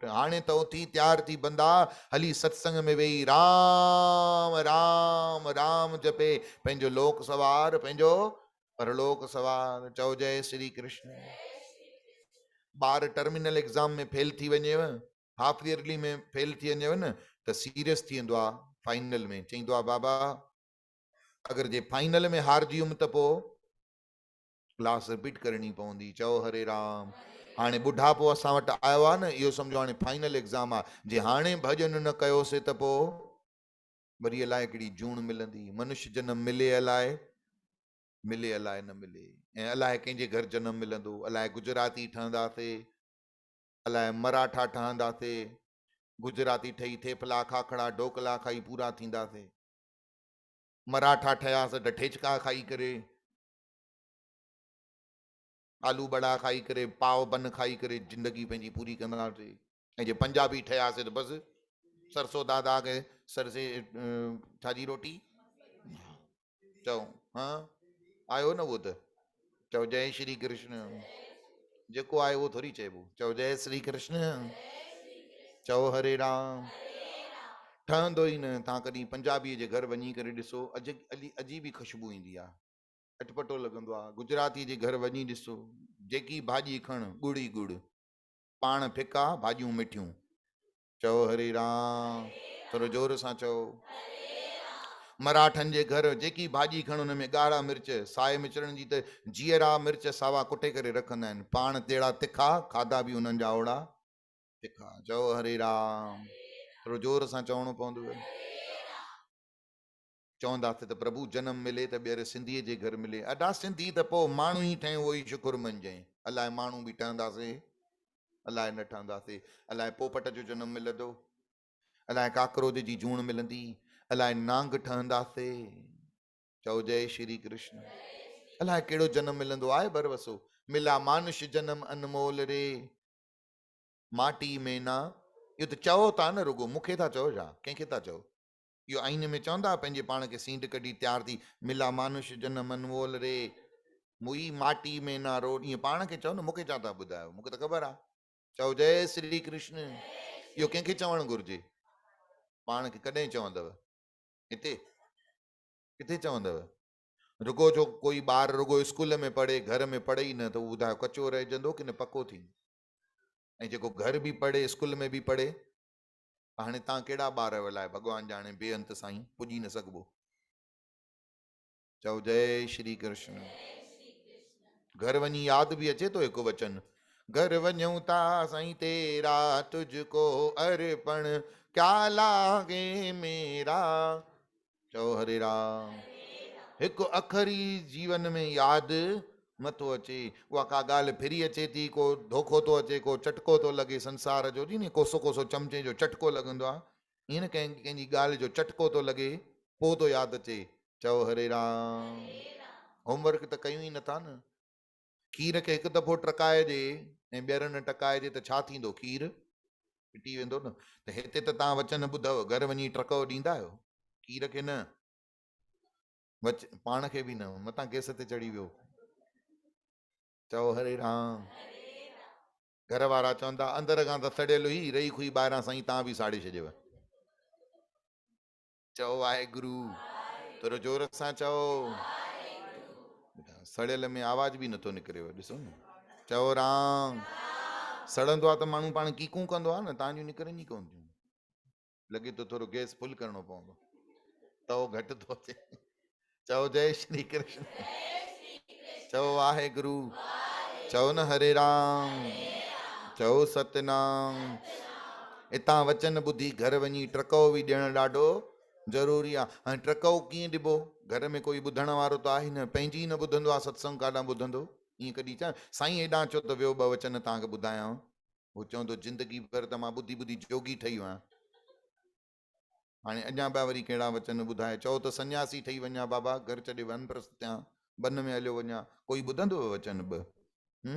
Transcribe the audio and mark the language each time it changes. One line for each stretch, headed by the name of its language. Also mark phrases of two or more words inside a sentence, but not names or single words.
Sindhi: हाणे त उथी तैयार थी बंदा, हली सत्संग में वेही राम राम राम जपे, पंहिंजो लोक सवार, पंहिंजो परलोक सवार। चओ जय श्री कृष्ण। ॿार
English: terminal exam
Sindhi: में फेल थी वञेव,
English: half yearly
Sindhi: में फेल थी वञेव न, त सीरियस थी वेंदो आहे। फाइनल में चईंदो आहे बाबा अगरि जे फाइनल में हारजी वियुमि त पोइ क्लास रिपीट करणी पवंदी। चओ हरे राम। हाणे ॿुढापो असां वटि आयो आहे न, इहो सम्झो हाणे
English: final exam
Sindhi: आहे। जे हाणे भॼन न कयोसीं त पोइ वरी अलाए कहिड़ी जूण मिलंदी, मनुष्य जन्म मिले अलाए मिले अलाए न मिले, ऐं अलाए कंहिंजे घर जनम मिलंदो, अलाए गुजराती ठहंदासीं, अलाए मराठा ठहंदासीं, गुजराती ठही थेपला खाखड़ा ढोकला खाई पूरा थींदासीं, मराठा ठहियासीं त ठेचका खाई करे, आलू बड़ा खाई करे, पाव बन खाई करे जिंदगी पंहिंजी पूरी कंदासीं। ऐं जे पंजाबी ठहियासीं त बसि सरसो दादा के सरसे छाजी रोटी चओ, हाँ आयो न उहो त, चओ जय श्री कृष्ण, जेको आहे उहो थोरी चइबो, चओ जय श्री कृष्ण, चओ हरे राम। ठहंदो ई न। तव्हां कॾहिं पंजाबीअ जे घर वञी करे ॾिसो, अजीब ई ख़ुशबू ईंदी आहे, अटपटो लॻंदो आहे। गुजराती जे घर वञी ॾिसो, जेकी भाॼी खण गुड़ ई गुड़, पाण फिका भाॼियूं मिठियूं, चओ हरे राम, थोरो जोर सां चओ। मराठनि जे घर जेकी भाॼी खण हुन में ॻाढ़ा मिर्च, साए मिचड़नि जी त जीअरा मिर्च सावा कुटे करे रखंदा आहिनि, पाण तेड़ा तिखा, खाधा बि उन्हनि जा ओड़ा तिखा, चओ हरे राम, थोरो जोर सां चवणो पवंदव। चवंदासीं त प्रभु जनम मिले त ॿीहर सिंधीअ जे घर मिले, अॾा सिंधी त पोइ माण्हू ई ठहियूं उहो ई शुकुर मञजांइ, अलाए माण्हू बि ठहंदासीं अलाए न ठहंदासीं, अलाए पोपट जो जनम मिलंदो, अलाए काकरोद जी जूण मिलंदी, अलाए नांग ठहंदासीं, चओ जय श्री कृष्ण। अलाए कहिड़ो जनम मिलंदो आहे बरवसो,
Hindi: मिला मानुष जनम अनमोल रे, माटी में ना,
Sindhi: इहो त चओ था न, रुगो मूंखे था चओ छा, कंहिंखे था चओ? इहो आईने में चवंदा पंहिंजे पाण खे सींड कढी तयार थी,
Hindi: मिला मानुष जनम अनमोल रे, मुई माटी में ना रो,
Sindhi: ईअं पाण खे चओ न, मूंखे छा था ॿुधायो, मूंखे त ख़बर आहे। चओ जय श्री कृष्ण। इहो कंहिंखे चवणु घुरिजे? पाण खे कॾहिं चवंदव? हिते किथे चवंदव? रुगो जो कोई ॿार रुगो स्कूल में पढ़े, घर में पढ़े ई न, त उहो ॿुधायो कचो रहिजंदो की न पको थींदो? ऐं जेको घर बि पढ़े, स्कूल में बि पढ़े, हाणे तव्हां कहिड़ा ॿार वलाए भॻवान ॼाणे, बेअंत साईं, पुॼी न सघिबो। चओ जय श्री कृष्ण। घर वञी यादि बि अचे थो हिकु वचन, घर वञूं था साईं
Hindi: तेरा, तुझको अर्पण क्या लागे मेरा,
Sindhi: चओ हरे राम। हिकु अखरी जीवन में यादि नथो अचे, उहा का ॻाल्हि फिरी अचे थी, को धोखो थो अचे, को चटको थो लॻे संसार जो, जी न कोसो कोसो चमचे जो चटको लॻंदो आहे, ईअं न कंहिंजी ॻाल्हि जो चटको थो लॻे, पोइ थो यादि अचे, चओ हरे राम। होमवर्क त कयूं ई नथा न, खीर खे हिकु दफ़ो टकाइजे ऐं ॿीहर न टकाइजे त छा थींदो, खीर फिटी वेंदो न। त हिते त तव्हां वचन ॿुधव, घर वञी टको ॾींदा आहियो, खीर खे न, पाण खे बि न, मतां गैस ते चढ़ी वियो, चओ हरे राम। घर वारा चवंदा अंदर खां त सड़ियल हुई, रही खुई ॿाहिरां साईं तव्हां बि साड़े छॾियव, चओ वाहेगुरु, थोरो जोर सां चओ। सड़ियल में आवाज़ बि नथो निकिरेव, ॾिसो न, चओ राम। सड़ंदो आहे त माण्हू पाण कीकूं कंदो आहे न, तव्हांजूं निकिरनि ई कोन थियूं, लॻे थो थोरो
English: gas full
Sindhi: करिणो पवंदो, तओ घटि थो अचे। चओ जय श्री कृष्ण, चओ वाहेगुरु, चओ न हरे राम, चओ सतनाम। हितां वचन ॿुधी घर वञी टको बि ॾियणु ॾाढो ज़रूरी आहे। हाणे टको कीअं ॾिबो, घर में कोई ॿुधण वारो त आहे न, पंहिंजी न ॿुधंदो आहे सत्संग, काॾां ॿुधंदो, ईअं कॾहिं चवां साईं हेॾां चो त वियो ॿ वचन तव्हांखे ॿुधायांव, उहो चवंदो ज़िंदगी भर त मां ॿुधी ॿुधी जोगी ठही वियो आहियां, हाणे अञा ॿिया वरी कहिड़ा वचन ॿुधाए, चओ त सन्यासी ठही वञा बाबा, घर छॾे वनप्रस्थ थियां, वन में हलियो वञा, कोई ॿुधंदो वचन ॿ?